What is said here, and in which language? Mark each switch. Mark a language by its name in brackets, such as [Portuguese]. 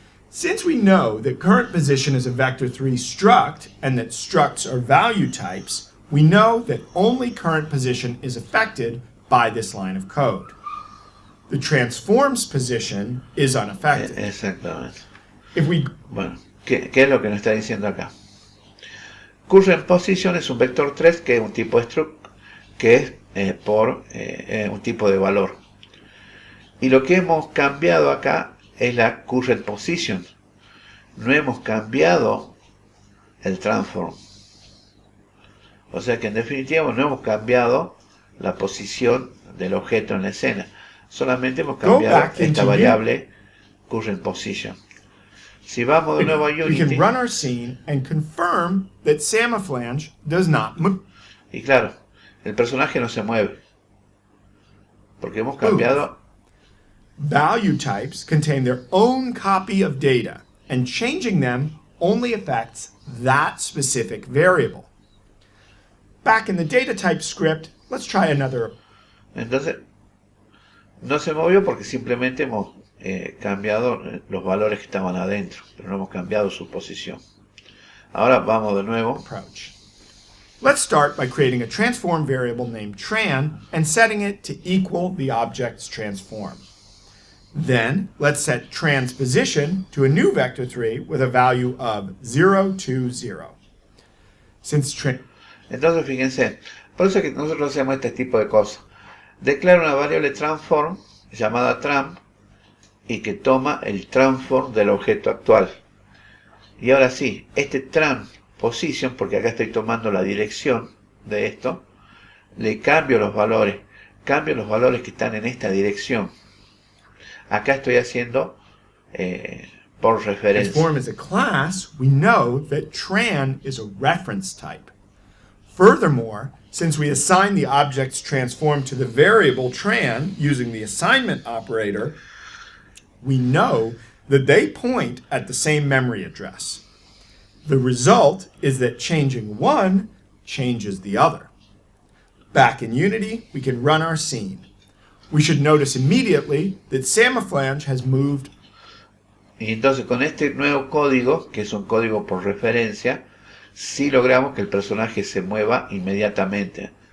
[English] Since we know that current position is a vector 3 struct and that structs are value types, we know that only current position is affected by this line of code. The transform's position is unaffected. [Spanish] Exactamente. [English] If we [Spanish] Bueno, ¿qué es lo que nos está diciendo acá? Current position es un vector 3 que es un tipo struct, que es por un tipo de valor. Y lo que hemos cambiado acá es la current position. No hemos cambiado el transform. O sea que en definitiva no hemos cambiado la posición del objeto en la escena. Solamente hemos cambiado esta variable current position. Si vamos de nuevo a [English] we Unity, can run our scene and confirm that Samaflange does not move. [Spanish] y claro, el personaje no se mueve. Porque hemos cambiado. [English] Value types contain their own copy of data, and changing them only affects that specific variable. Back in the data type script, let's try another. [Spanish] Entonces, no se movió porque simplemente hemos cambiado los valores que estaban adentro, pero no hemos cambiado su posición. Ahora vamos de nuevo. [English] Approach. Let's start by creating a transform variable named tran and setting it to equal the object's transform. Then, let's set tran's position to a new vector 3 with a value of 0, 2, 0. Since [Spanish] Entonces, fíjense, por eso es que nosotros hacemos este tipo de cosas. Declaro una variable transform llamada tran y que toma el transform del objeto actual. Y ahora sí, este tran position, porque acá estoy tomando la dirección de esto, le cambio los valores que están en esta dirección. Acá estoy haciendo por referencia. [English] transform is a class, we know that tran is a reference type. Furthermore, since we assign the object's transform to the variable tran using the assignment operator, we know that they point at the same memory address. The result is that changing one changes the other. Back in Unity, we can run our scene. We should notice immediately that Samaflange has moved. [Spanish] Y entonces con este nuevo código, que es un código por referencia, sí logramos que el personaje se mueva inmediatamente.